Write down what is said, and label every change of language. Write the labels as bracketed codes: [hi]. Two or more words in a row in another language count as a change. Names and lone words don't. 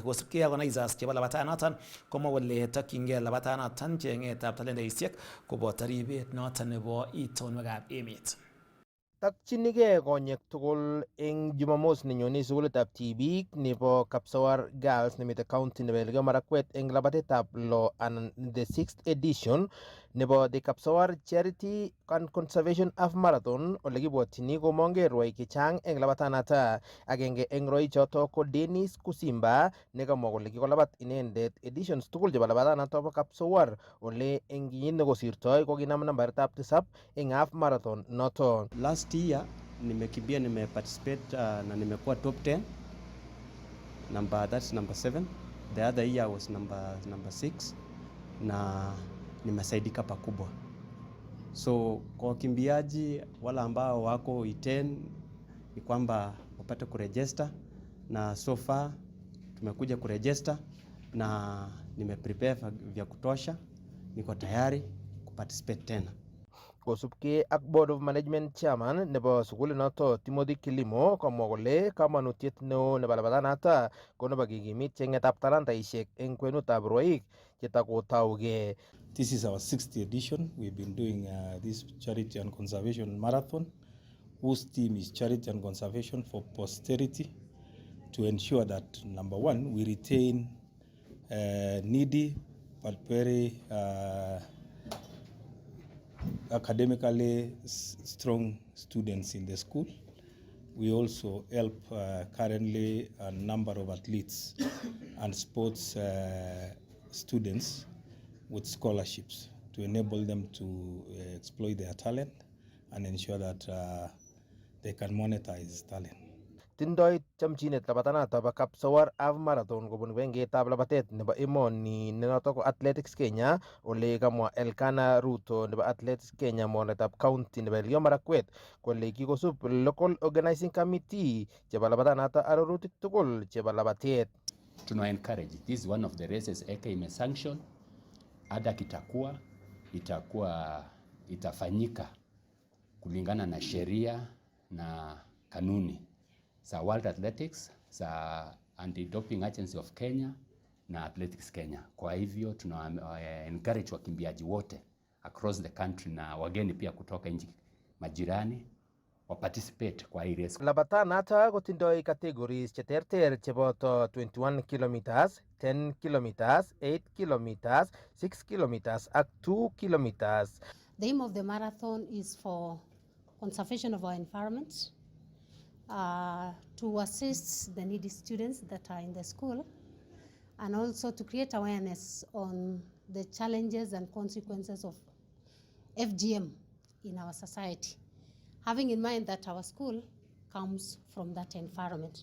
[kln] Kosubkei ak organizers chebo labatanoton komwa kole tokyingei labatanoton cheng'etab talendaisiek koboto ribet noton nebo itonwekab emet. Takchinigei konyek tugul eng Jumamos nenyone sukulitab tibik nebo Kapsawar Girls nemite county nebo Elgeyo Marakwet eng labatetab lo anan [en] the 6th edition [kln] nebo the Kapsawar Charity and Conservation Half Marathon ole kibwotyini komongei rwoik chechang eng labatanata. Agenge eng rwoichoto ko Dennis Kusimba nekamwa kole kikolabat inendet editions tugul chebo labatanata bo Kapsawar ole eng kenyit nekosirtoi kokinam nambaritab 7 eng half marathon noto. [en] Last year [sw] nimekimbia nimeparticipate na nimekuwa [en] top 10 that's number 7. The other year was number 6 [sw] na nimesaidika pakubwa. So kwa wakimbiaji wala ambao wako iten ni kwamba wapate kuregister, na [en] so far [sw] tumekuja kuregister na nimeprepare vya kutosha, niko tayari kuparticipate tena. [kln] Kosubkei ak [en] Board of Management Chairman [kln] nebo sukulinoto Timothy Kilimo komwa kole kamanutiet neo nebo labatanata ko nebo kikimit cheng'etab talantaisiek eng kwenutab rwoik chetakotaugei. [en] This is our 6th edition. We've been doing this Charity and Conservation Marathon, whose theme is Charity and Conservation for Posterity, to ensure that, number one, we retain needy but very academically strong students in the school. We also help currently a number of athletes and sports students with scholarships to enable them to exploit their talent and ensure that they can monetize talent. [kln] Tindoi chamchinet labatanata bo Kapsawar Half Marathon kobun wengetab labatet nebo emoni nenoto ko Athletics Kenya ole kamwa Elkana Ruto nebo Athletics Kenya mornetab county nebo Elgeyo Marakwet kole kikosub [en] local organizing committee [kln] chebo labatanata arorutik tugul chebo labatet. [sw] Tuna encourage, [en] this is one of the races [sw] eka imesanction, ada itafanyika kulingana na sheria na kanuni za World Athletics, za Anti-Doping Agency of Kenya na Athletics Kenya. Kwa hivyo tuna encourage wakimbiaji wote [en] across the country [sw] na wageni pia kutoka nchi majirani wa participate kwa hii race. [kln] Labatanata kotindoi categories cheterter cheboto 21 kilometers, 10 kilometers, 8 kilometers, 6 kilometers ak 2 kilometers. [en] The aim of the marathon is for conservation of our environment, to assist the needy students that are in the school, and also to create awareness on the challenges and consequences of FGM in our society, having in mind that our school comes from that environment.